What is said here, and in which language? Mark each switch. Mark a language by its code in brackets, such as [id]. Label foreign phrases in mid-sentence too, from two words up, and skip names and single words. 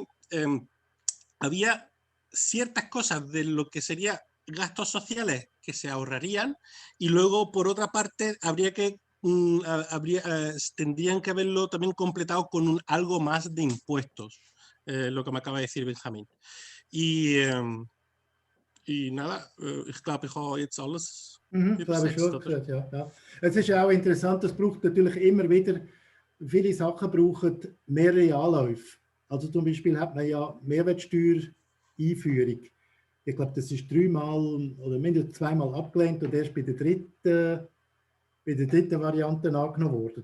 [es] Había ciertas cosas de lo que sería gastos sociales que se ahorrarían, y luego, por otra parte, tendrían que haberlo también completado con algo más de impuestos, lo que me acaba de decir Benjamín. Y nada, [de] ich glaube, ich habe jetzt alles übersetzt, oder? Ja. Es ist auch interessant, es braucht natürlich immer wieder, viele Sachen brauchen mehrere Anläufe. Also zum Beispiel hat man ja Mehrwertsteuer-Einführung. Ich glaube, das ist 3-mal oder mindestens 2-mal abgelehnt und erst bei der dritten Variante angenommen worden.